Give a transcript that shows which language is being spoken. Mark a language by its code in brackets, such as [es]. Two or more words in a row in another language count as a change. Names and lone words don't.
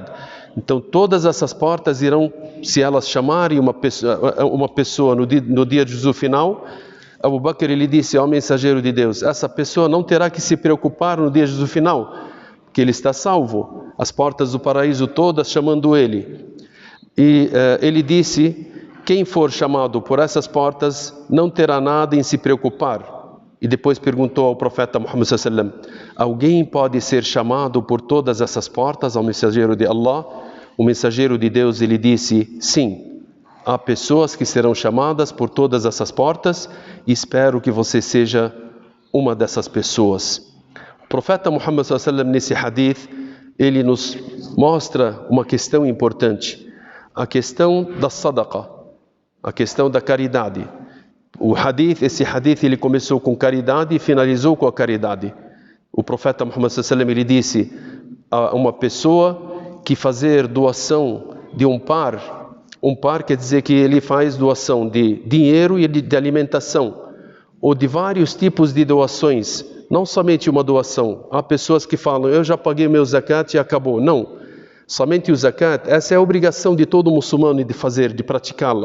[pt] Então todas essas portas irão, se elas chamarem uma pessoa no dia do final, Abu Bakr ele disse ao mensageiro de Deus: essa pessoa não terá que se preocupar no dia do final, porque ele está salvo, as portas do paraíso todas chamando ele. E ele disse: quem for chamado por essas portas não terá nada em se preocupar. E depois perguntou ao profeta Muhammad [ar] صلى الله عليه وسلم: [pt] alguém pode ser chamado por todas essas portas ao mensageiro de Allah? O mensageiro de Deus ele disse: sim, há pessoas que serão chamadas por todas essas portas e espero que você seja uma dessas pessoas. O profeta Muhammad [ar] صلى الله عليه وسلم [pt] nesse hadith ele nos mostra uma questão importante, a questão da sadaqa, a questão da caridade. Esse hadith ele começou com caridade e finalizou com a caridade. O profeta Muhammad [ar] صلى الله عليه وسلم [pt] ele disse a uma pessoa que fazer doação de um par quer dizer que ele faz doação de dinheiro e de alimentação, ou de vários tipos de doações, não somente uma doação. Há pessoas que falam: eu já paguei meu zakat e acabou. Não, somente o zakat, essa é a obrigação de todo muçulmano de fazer, de praticá-la.